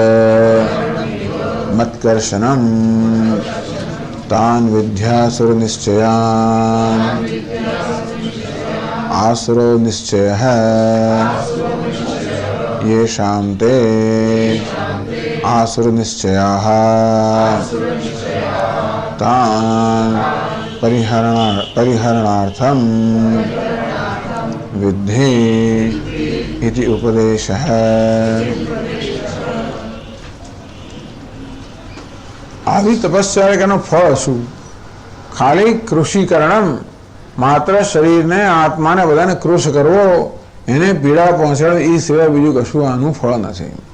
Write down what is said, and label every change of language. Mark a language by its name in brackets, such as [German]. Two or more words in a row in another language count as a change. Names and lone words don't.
[Sanskrit] मत्कर्षणं तान् विद्यासुरनिश्चयान् आसुरो निश्चयः येषां ते आसुरनिश्चयाः तान् परिहरणार्थं विद्धि इति उपदेशः. [Gujarati] આવી તપસ્યાનું ફળ શું? ખાલી કૃષિકરણમ, માત્ર શરીરને આત્માને બધાને કૃષ કરવો, એને પીડા પહોંચાડે, એ સિવાય બીજું કશું આનું ફળ નથી.